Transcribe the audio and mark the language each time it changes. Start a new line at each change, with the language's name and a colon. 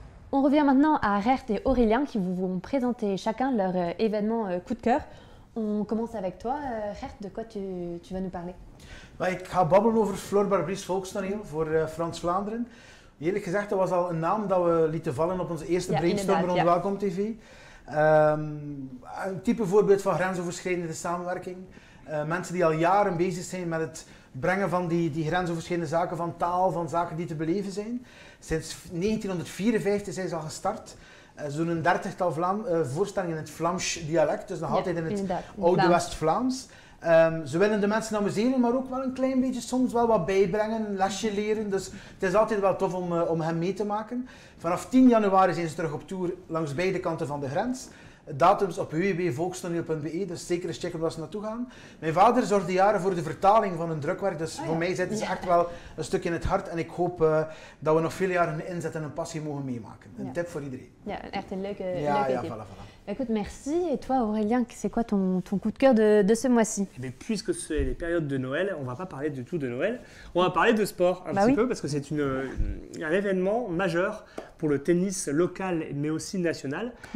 French: On revient maintenant à Gert et Aurélien qui vous vont présenter chacun leur événement coup de cœur. On commence avec toi, Gert, de quoi tu vas nous parler?
Dutch: Ik ga babbelen over Flore Barbries Volkstoneel voor Frans-Vlaanderen. Eerlijk gezegd, dat was al een naam dat we lieten vallen op onze eerste brainstorm rond Welkom TV. Een type voorbeeld van grensoverschrijdende samenwerking. Mensen die al jaren bezig zijn met het brengen van die grensoverschrijdende zaken van taal, van zaken die te beleven zijn. Sinds 1954 zijn ze al gestart. Ze doen een 30-tal voorstellingen in het Vlaams dialect, dus nog altijd in het oude West-Vlaams. Ze willen de mensen amuseren, maar ook wel een klein beetje soms wel wat bijbrengen, een lesje leren. Dus het is altijd wel tof om hen mee te maken. Vanaf 10 januari zijn ze terug op tour langs beide kanten van de grens. Datums op www.volkstoneel.be, dus zeker eens checken waar ze naartoe gaan. Mijn vader zorgde jaren voor de vertaling van hun drukwerk, dus voor mij zitten ze echt wel een stukje in het hart. En ik hoop dat we nog veel jaren hun inzet en hun passie mogen meemaken. Een tip voor iedereen. Ja, echt een leuke tip.
French: Voilà. Écoute, merci. Et toi, Aurélien, c'est quoi ton coup de cœur de ce mois-ci? Puisque c'est les périodes de Noël, on ne va pas parler du tout de Noël. On va parler de sport un petit peu, parce que c'est un événement majeur pour le tennis local, mais aussi national.